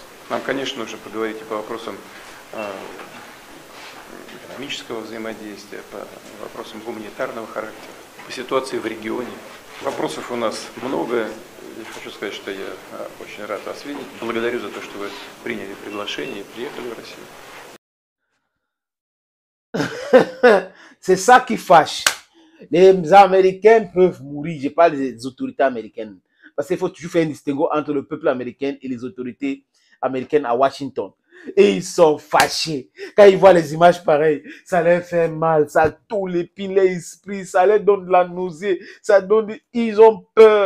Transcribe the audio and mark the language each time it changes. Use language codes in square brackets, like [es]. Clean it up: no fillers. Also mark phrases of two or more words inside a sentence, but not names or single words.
[ru] Нам, конечно, нужно поговорить и по вопросам экономического взаимодействия, по вопросам гуманитарного характера, по ситуации в регионе. Вопросов у нас много. Я хочу сказать, что я очень рад вас видеть. Благодарю за то, что вы приняли приглашение и приехали в Россию. [fr] C'est ça qui fâche. Les Américains peuvent mourir. Je parle des autorités américaines. Parce qu'il faut toujours faire un distinguo entre le peuple américain et les autorités américaine à Washington. Et ils sont fâchés. Quand ils voient les images pareilles, ça leur fait mal, ça tourlepine l'esprit, ça leur donne de la nausée, ils ont peur.